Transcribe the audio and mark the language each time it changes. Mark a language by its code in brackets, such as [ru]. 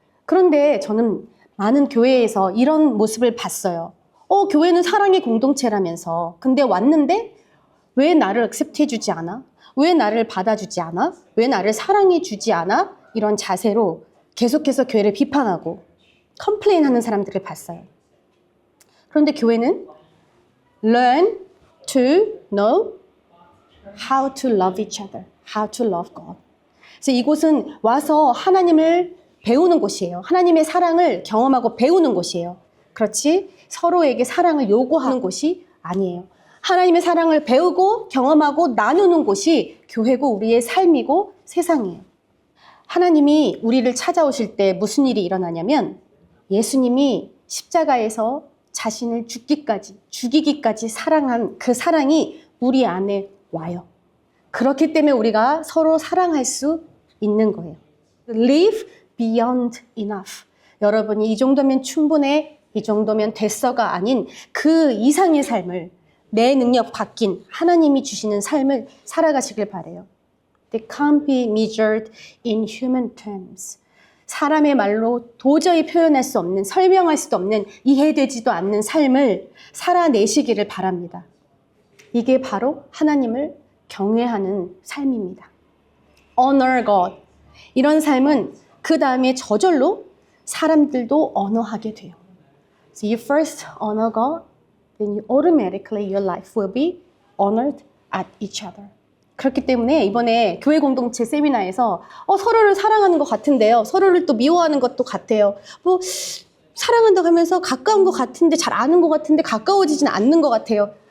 [ko] 그런데 저는 많은 교회에서 이런 모습을 봤어요. 교회는 사랑의 공동체라면서. 근데 왔는데 왜 나를 액셉트해주지 않아? 왜 나를 받아주지 않아? 왜 나를 사랑해주지 않아? 이런 자세로 계속해서 교회를 비판하고 컴플레인하는 사람들을 봤어요. 그런데 교회는 [en] learn to know how to love each other, how to love God. [ko] 그래서 이곳은 와서 하나님을 배우는 곳이에요. 하나님의 사랑을 경험하고 배우는 곳이에요. 그렇지 서로에게 사랑을 요구하는 곳이 아니에요. 하나님의 사랑을 배우고 경험하고 나누는 곳이 교회고 우리의 삶이고 세상이에요. 하나님이 우리를 찾아오실 때 무슨 일이 일어나냐면 예수님이 십자가에서 자신을 죽이기까지 사랑한 그 사랑이 우리 안에 와요. 그렇기 때문에 우리가 서로 사랑할 수 있는 거예요. [en] Live beyond enough. [ko] 여러분이 이 정도면 충분해, 이 정도면 됐어가 아닌 그 이상의 삶을 내 능력 바뀐 하나님이 주시는 삶을 살아가시길 바래요. [en] They can't be measured in human terms. [ko] 사람의 말로 도저히 표현할 수 없는, 설명할 수도 없는, 이해되지도 않는 삶을 살아내시기를 바랍니다. 이게 바로 하나님을 경외하는 삶입니다. [en] Honor God. [ko] 이런 삶은 그 다음에 저절로 사람들도 언어하게 돼요. [en] So you first honor God, then you automatically your life will be honored at each other. [ko] 그렇기 때문에 이번에 교회 공동체 세미나에서 서로를 사랑하는 것 같은데요. 서로를 또 미워하는 것도 같아요. 뭐 사랑한다고 하면서 가까운 것 같은데 잘 아는 것 같은데 가까워지진 않는 것 같아요.